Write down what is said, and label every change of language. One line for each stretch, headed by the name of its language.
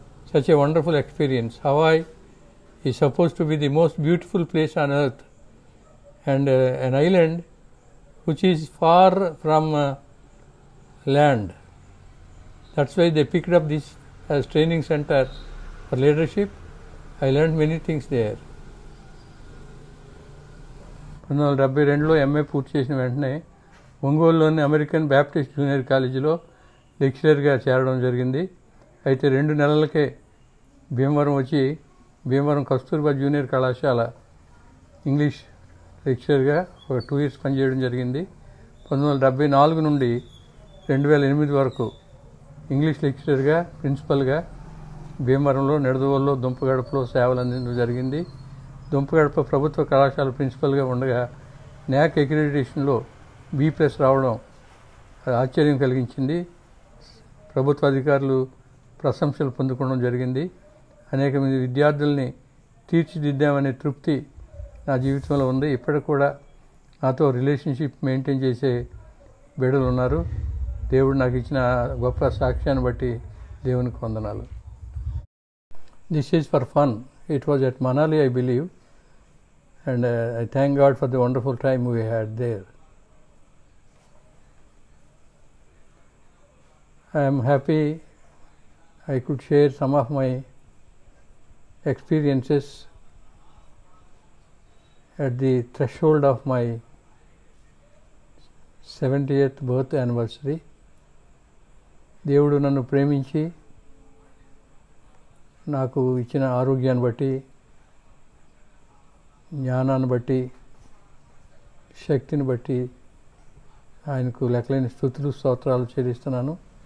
English: Such a wonderful experience. Hawaii is supposed to be the most beautiful place on earth, and an island which is far from land. That's why they picked up this as training center for leadership. I learned many things there.
Telugu: 1972లో MA పూర్తి చేసిన వెంటనే ఒంగోలులోని American Baptist junior కాలేజీలో లెక్చరర్గా చేరడం జరిగింది. అయితే 2 నెలలకే భీమవరం వచ్చి భీమవరం కస్తూర్బా జూనియర్ కళాశాల ఇంగ్లీష్ లెక్చరర్గా ఒక 2 years పనిచేయడం జరిగింది. 1974 నుండి 2008 వరకు ఇంగ్లీష్ లెక్చరర్గా, ప్రిన్సిపల్గా భీమవరంలో, నిడదవోలులో, దుంపగడపలో సేవలు అందించడం జరిగింది. దుంపగడప ప్రభుత్వ కళాశాల ప్రిన్సిపల్గా ఉండగా న్యాక్ అక్రిడిటేషన్లో B+ రావడం ఆశ్చర్యం కలిగించింది. ప్రభుత్వ అధికారులు ప్రశంసలు పొందుకోవడం జరిగింది. అనేక మంది విద్యార్థుల్ని తీర్చిదిద్దామనే తృప్తి నా జీవితంలో ఉంది. ఇప్పటికి కూడా నాతో రిలేషన్షిప్ మెయింటైన్ చేసే బిడ్డలు ఉన్నారు. దేవుడు నాకు ఇచ్చిన గొప్ప సాక్ష్యాన్ని బట్టి దేవునికి వందనాలు.
English: This is for fun. It was at Manali, I believe, and I thank God for the wonderful time we had there. I am happy I could share some of my experiences at the threshold of my 70th birth anniversary.
Telugu: దేవుడు నన్ను ప్రేమించి నాకు ఇచ్చిన ఆరోగ్యాన్ని బట్టి, జ్ఞానాన్ని బట్టి, శక్తిని బట్టి ఆయనకు లెక్కలేని స్తుతులు, స్తోత్రాలు చెల్లిస్తున్నాను.